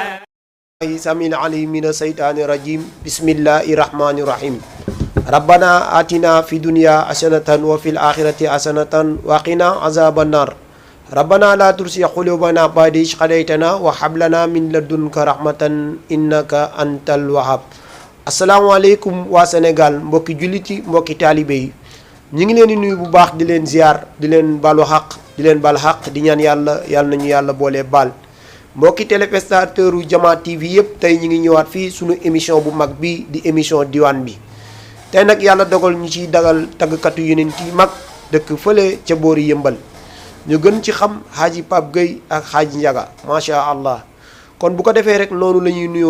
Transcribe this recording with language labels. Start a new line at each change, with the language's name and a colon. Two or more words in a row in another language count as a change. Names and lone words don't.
Arabic: سميع العليم من الشيطان الرجيم بسم الله الرحمن الرحيم ربنا آتنا في الدنيا حسنة وفي الآخرة حسنة وقنا عذاب النار ربنا لا تزغ قلوبنا بعد إذ هديتنا وهب لنا من لدنك رحمة إنك أنت الوهاب
Wolof: asalaamaaleykum waa Sénégal mbokki jullit yi mbokki taalibe yi ñu ngi leen di nuyu bu baax di leen ziar di leen balu xaq di leen bal xaq di ñaan yàlla nañu yàlla boole baal mbokki téléspectateur u Jama TV yëpp tey ñu ngi ñëwaat fii suñu émission bu mag bi di émission diwaan bi tey nag yàlla dogal ñu ciy dagal tàggkatu yonent yi mag dëkk fële ca boori yëmbal ñu gën ci xam Xaaji Pape Gueye ak Xaaji Njaga
Arabic: ما شاء الله
Wolof: kon bu ko defee rek noonu la ñuy nuyoo